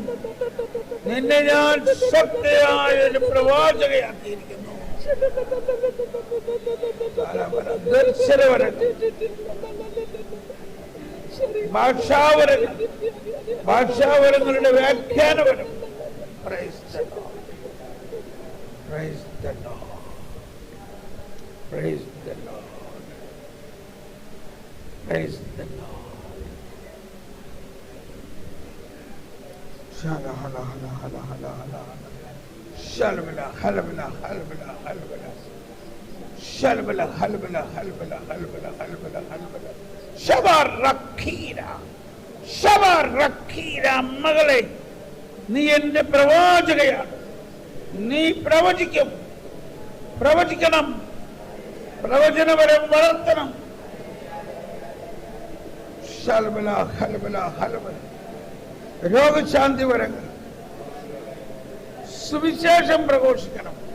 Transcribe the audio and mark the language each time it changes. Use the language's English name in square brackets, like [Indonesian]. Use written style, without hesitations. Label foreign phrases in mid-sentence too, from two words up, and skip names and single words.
[Malayalam] നിന്നെ ഞാൻ ശക്തിയായ ഒരു പ്രവാചകയാക്കിയിരിക്കുന്നു. ദർശനവരങ്ങൾ, ഭാഷാവരങ്ങൾ, ഭാഷാവരങ്ങളുടെ വ്യാഖ്യാനപരം. [English] Praise the Lord. Praise the Lord. Praise the Lord. Praise the Lord. Shala hala hala hala hala hala. Shalbala halbala halbala halbala. Shalbala halbala halbala halbala halbala halbala. Shabarakira. Shabarakira. [Malayalam] മകളെ, നീ എന്റെ പ്രവാചകയാണ്. നീ പ്രവചിക്കും, പ്രവചിക്കണം, പ്രവചനപരം വളർത്തണം. ശൽബല ഹൽബല ഹൽബല. രോഗശാന്തി വരങ്ങൾ, സുവിശേഷം പ്രഘോഷിക്കണം.